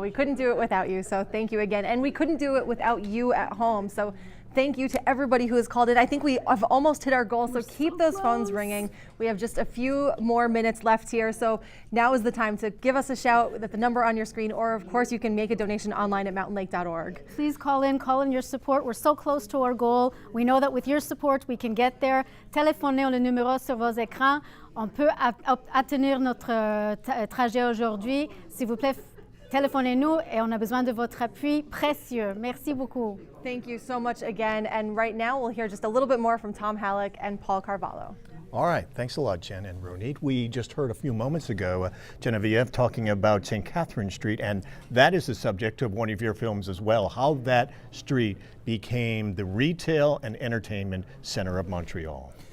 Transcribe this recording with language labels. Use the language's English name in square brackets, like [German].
[English] We couldn't do it without you, so thank you again. And we couldn't do it without you at home, so thank you to everybody who has called in. I think we have almost hit our goal, so keep those phones ringing. We have just a few more minutes left here, so now is the time to give us a shout at the number on your screen, or of course you can make a donation online at mountainlake.org. Please call in your support. We're so close to our goal. We know that with your support, we can get there. [French] Téléphonez le numéro sur vos écrans. On peut atteindre notre trajet aujourd'hui. S'il vous plaît, téléphonez-nous et on a besoin de votre appui précieux. Merci beaucoup. [English] Thank you so much again. And right now we'll hear just a little bit more from Tom Halleck and Paul Carvalho. All right, thanks a lot, Jen and Ronit. We just heard a few moments ago Geneviève talking about St. Catherine Street, and that is the subject of one of your films as well, how that street became the retail and entertainment center of Montreal.